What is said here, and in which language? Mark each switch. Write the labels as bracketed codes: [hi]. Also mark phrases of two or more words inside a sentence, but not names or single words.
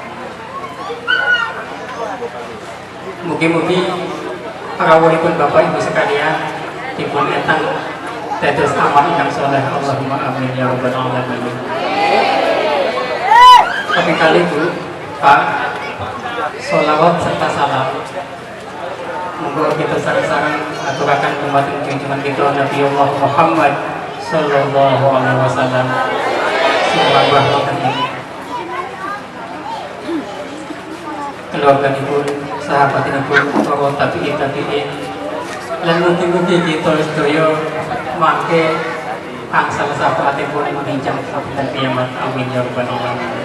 [jv] Mugi-mugi rawuhipun Bapak Ibu sekalian dipun etang dados amal ingkang saleh. [ar] اللهم آمين يا رب العالمين. [jv] Kaping kalih Bu, Pak, sholawat serta salam monggo kita sareng-sareng aturaken dumateng junjungan kita Nabi Allah Muhammad [ar] صلى الله عليه وسلم. [jv] Subhanallah wonten ing keluarganipun, sahabatipun, para tabi'in lan mugi-mugi kita sedaya mangke angsal sahabatipun menginjak sabda kiamat. [ar] آمين يا رب العالمين.